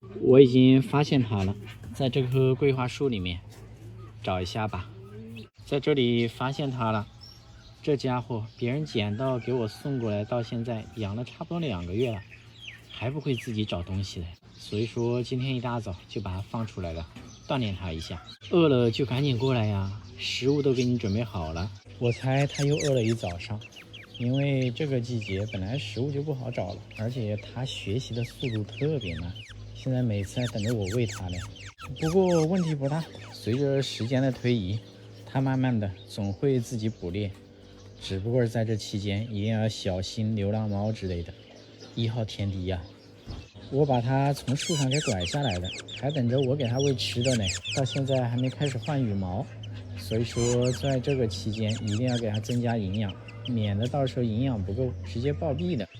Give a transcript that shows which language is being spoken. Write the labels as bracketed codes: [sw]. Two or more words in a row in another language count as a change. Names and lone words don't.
[zh] 我已經發現它了，在這棵桂花樹裡面找一下吧。在這裡發現它了，這家伙別人撿到給我送過來，到現在養了差不多2個月了，還不會自己找東西來。所以說今天一大早就把它放出來了，鍛鍊它一下。餓了就趕緊過來呀，食物都給你準備好了。我猜它又餓了一早上。因為這個季節本來食物就不好找了，而且它學習的速度特別慢，現在每次還等着我餵它呢。不過問題不大，隨着時間的推移，它慢慢的總會自己捕獵，只不過在這期間一定要小心流浪貓之類的。1號天敵呀，我把它從樹上給拐下來了，還等着我給它餵吃的呢，到現在還沒開始換羽毛，所以說在這個期間一定要給它增加營養，免得到時候營養不夠直接暴斃的。